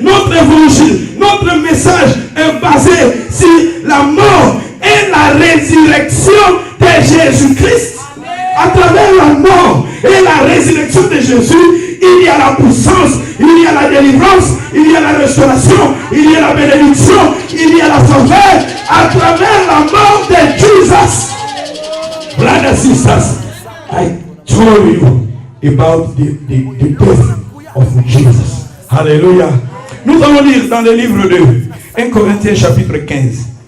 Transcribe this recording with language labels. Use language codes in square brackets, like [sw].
[fr] Notre évangile, notre message est basé sur la mort et la résurrection de Jésus-Christ. À travers la mort et la résurrection de Jésus, il y a la puissance, il y a la délivrance, il y a la restauration, il y a la bénédiction, il y a la faveur à travers la mort de Jésus. [en] Brothers and sisters, I told you about the death of Jesus. Alléluia. [fr] Nous allons lire dans le livre de 1 Corinthiens chapitre 15.